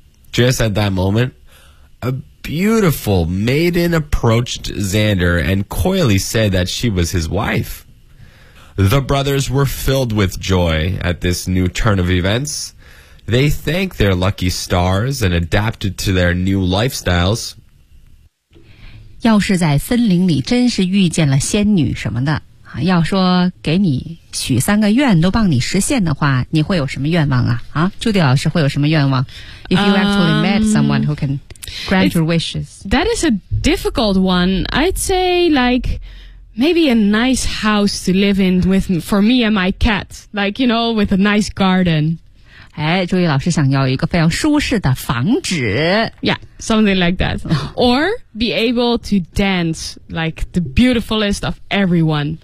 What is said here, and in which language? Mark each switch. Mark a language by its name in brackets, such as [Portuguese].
[English] Just at that moment, a beautiful maiden approached Xander and coyly said that she was his wife. The brothers were filled with joy at this new turn of events. They thanked their lucky stars and adapted to their new lifestyles. [Chinese] 要是在森林里真是遇见了仙女什么的啊，要说给你许三个愿都帮你实现的话，你会有什么愿望啊？啊，朱迪老师会有什么愿望 [English] ？If you actually met someone who can grant your wishes, that is a difficult one. I'd say like maybe a nice house to live in with for me and my cat, like you know, with a nice garden. [Chinese] 哎，朱毅老师想要一个非常舒适的房子。 [English] Yeah, something like that. Or be able to dance like the beautifulest of everyone.